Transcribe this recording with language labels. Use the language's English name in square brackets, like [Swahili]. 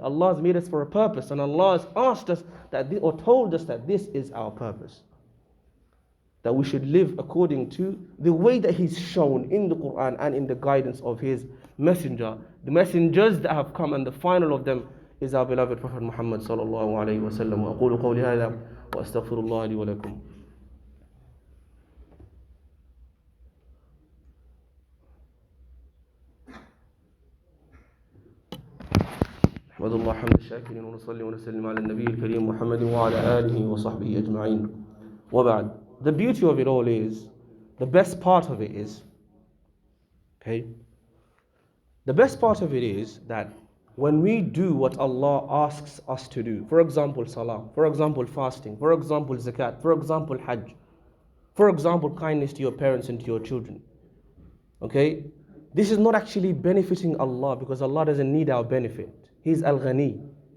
[English] Allah has made us for a purpose, and Allah has asked us that, or told us that this is our purpose. That we should live according to the way that He's shown in the Quran and in the guidance of His messenger, the messengers that have come, and the final of them is our beloved Prophet Muhammad sallallahu alayhi wa sallam. [Arabic] وأقول قولي هذا وأستغفر الله لي ولكم. أحمد الله حمد الشاكرين ونصلي ونسلم على النبي الكريم محمد وعلى آله وصحبه أجمعين. وبعد. [English] The beauty of it all is, the best part of it is, okay, the best part of it is that when we do what Allah asks us to do, for example, salah, for example, fasting, for example, zakat, for example, hajj, for example, kindness to your parents and to your children, okay, this is not actually benefiting Allah, because Allah doesn't need our benefit. He's Al-Ghani.